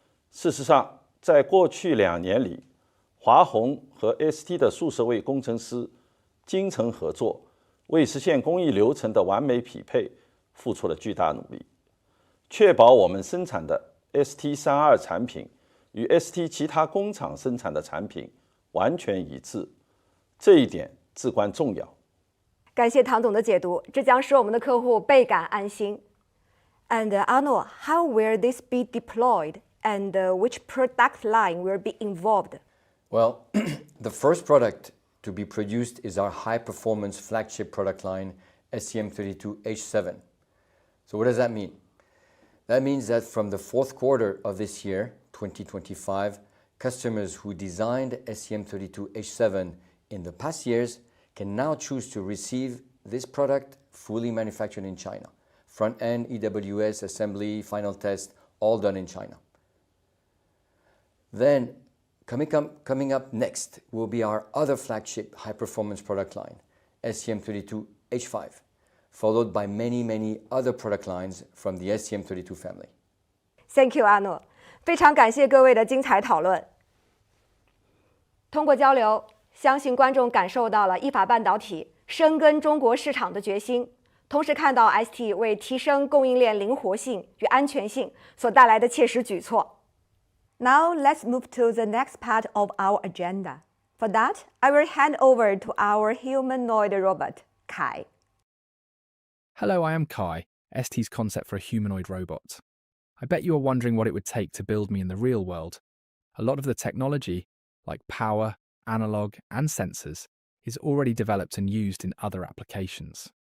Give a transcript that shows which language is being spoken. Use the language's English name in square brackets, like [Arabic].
[Chinese] 事实上，在过去2年里，华虹和 ST 的数十位工程师精诚合作，为实现工艺流程的完美匹配付出了巨大努力，确保我们生产的 ST32 产品与 ST 其他工厂生产的产品完全一致，这一点至关重要。感谢唐总的解读，这将使我们的客户倍感安心。 [English] And Arno, how will this be deployed, and which product line will be involved? Well, the first product to be produced is our high-performance flagship product line, STM32H7. So what does that mean? That means that from the fourth quarter of this year, 2025, customers who designed STM32H7 in the past years can now choose to receive this product fully manufactured in China. Front-end, EWS, assembly, final test, all done in China. Then, coming up next will be our other flagship high-performance product line, STM32H5, followed by many other product lines from the STM32 family. Thank you, [Chinese] 阿诺，非常感谢各位的精彩讨论。通过交流，相信观众感受到了意法半导体深耕中国市场的决心，同时看到 ST 为提升供应链灵活性与安全性所带来的切实举措。 [English] Now let's move to the next part of our agenda. For that, I will hand over to our humanoid robot, Kai. Hello, I am Kai, ST's concept for a humanoid robot. I bet you are wondering what it would take to build me in the real world. A lot of the technology, like power, analog, and sensors, is already developed and used in other applications.